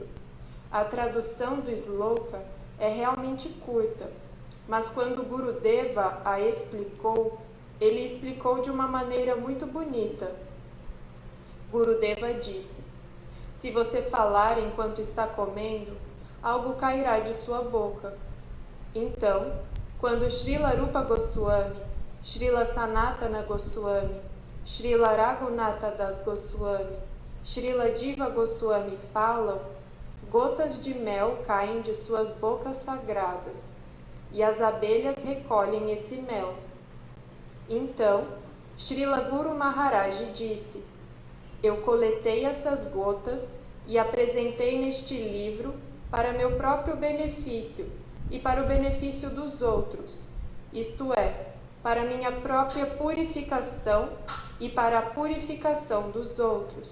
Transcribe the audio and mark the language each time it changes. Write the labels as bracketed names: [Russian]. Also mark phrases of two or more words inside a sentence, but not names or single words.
[Portuguese] A tradução do sloka é realmente curta, mas quando Gurudeva a explicou, ele explicou de uma maneira muito bonita. Gurudeva disse: se você falar enquanto está comendo, algo cairá de sua boca. Então, quando Srila Rupa Goswami, Srila Sanatana Goswami, Srila Raghunatha Das Goswami, Srila Jiva Goswami falam, gotas de mel caem de suas bocas sagradas, e as abelhas recolhem esse mel. Então, Srila Guru Maharaj disse: eu coletei essas gotas e apresentei neste livro para meu próprio benefício e para o benefício dos outros, isto é, para minha própria purificação e para a purificação dos outros.